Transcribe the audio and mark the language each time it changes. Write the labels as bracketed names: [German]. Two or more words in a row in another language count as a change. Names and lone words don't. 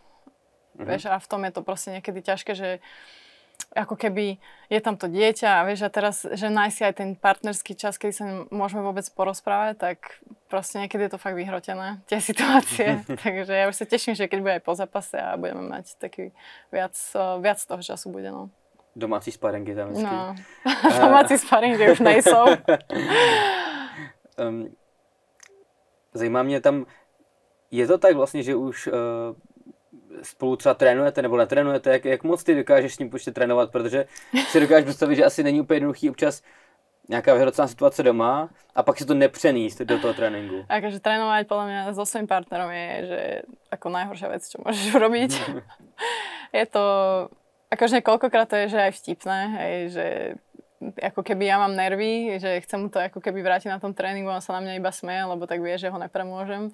[Slovak] Vieš, a v tom je to proste niekedy ťažké, že ako keby je tam to dieťa a vieš, a teraz, že nájsť si aj ten partnerský čas, kedy sa môžeme vôbec porozprávať, tak proste niekedy je to fakt vyhrotené, tie situácie. Takže ja už sa teším, že keď bude aj po zápase a budeme mať taký viac toho času bude, no. [Czech] Domácí sparingy tam vždycky. No, domácí sparingy už nejsou. Zajímá mě tam, je to tak vlastně, že už spolu třeba trénujete nebo netrénujete, jak moc ty dokážeš s ním počít trénovat, protože si dokážeš představit, že asi není úplně jednoduchý občas nějaká vyhrocená situace doma a pak si to nepřeníst do toho tréninku. [Slovak] Akože trénovať podľa mňa so svojím partnerom je, že ako najhoršia vec, čo môžeš urobiť. Je to, akože koľkokrát to je, že aj vtipné, hej, že ako keby ja mám nervy, že chcem mu to ako keby vrátiť na tom tréningu, on sa na mňa iba smeje, lebo tak vie, že ho nepremôžem.